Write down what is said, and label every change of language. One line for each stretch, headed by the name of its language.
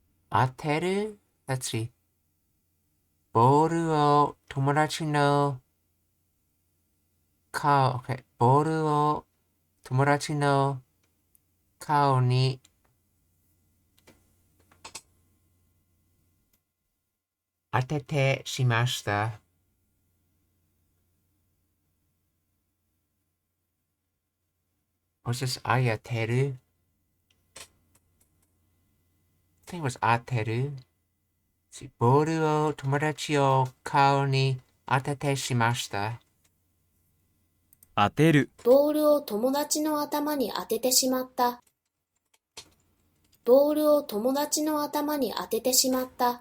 English: 当てる ?Let's see.
Japanese: ボールを友達の顔、okay. ボールを友達の顔に当ててしました。
English: Was this あやてる? I think it was 当てる。
Japanese: ボールを友達を顔に当ててしました。当てる。ボールを友達の頭に当ててしまった。ボールを友達の頭に当ててしまった。